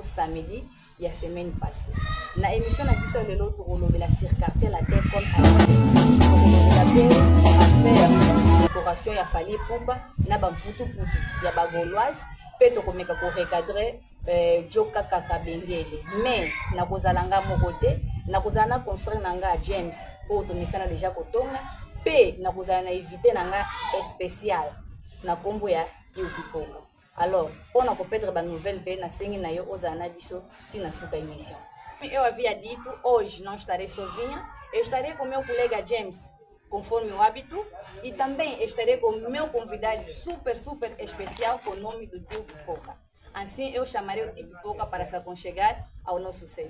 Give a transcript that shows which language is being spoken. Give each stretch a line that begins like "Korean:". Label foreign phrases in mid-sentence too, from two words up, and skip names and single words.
Lingala: samedi ya
French: semaine passée
Lingala: na émission na biso lelo tokolobela
French: sur quartier
Lingala: la Decon tokolobela mpe
French: affaire décoration
Lingala: ya Fally Ipupa na bamputuputu ya bagauloise mpe tokomeka korecadre Joka Kaka Bengele mais nakozala nga moko te nakozala na confrère na nga James oyo tomesana deja kotonga mpe nakozala na invité na nga spécial na kombo ya Kiukipoka. Alors mpona kopedre banouvelle te nasengi na yo ozala na biso tina suka émission.
Portuguese: Eu havia dito, hoje não estarei sozinha, eu estarei com meu colega James, conforme o hábito, e também estarei com meu convidado super especial com o nome do Tio Pipoca. Assim eu chamarei o Tio Pipoca para se aconchegar ao nosso set.